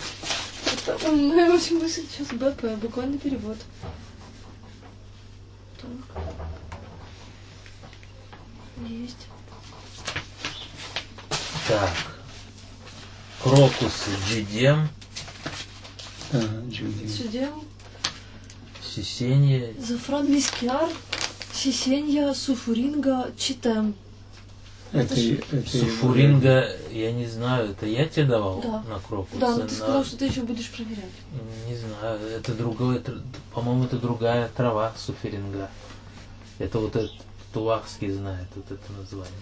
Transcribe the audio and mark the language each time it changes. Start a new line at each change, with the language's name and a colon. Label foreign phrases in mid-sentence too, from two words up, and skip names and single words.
Russian: Это моя очень мысль сейчас БП, буквальный перевод. Так. Есть.
Crimean Tatar: Так. Крокус джидем,
Russian: Да, Джуди. Что делал? сисенье.
Crimean Tatar: Зафран мискиар, сисенья, суфуринга, читем.
Russian: Это Суфуринга, я не знаю, это я тебе давал Да. на крокус? Да, но ты сказал, что ты еще будешь проверять. Не знаю, это другое, по-моему, это другая трава суферинга. Это вот этот Тулахский знает вот это название.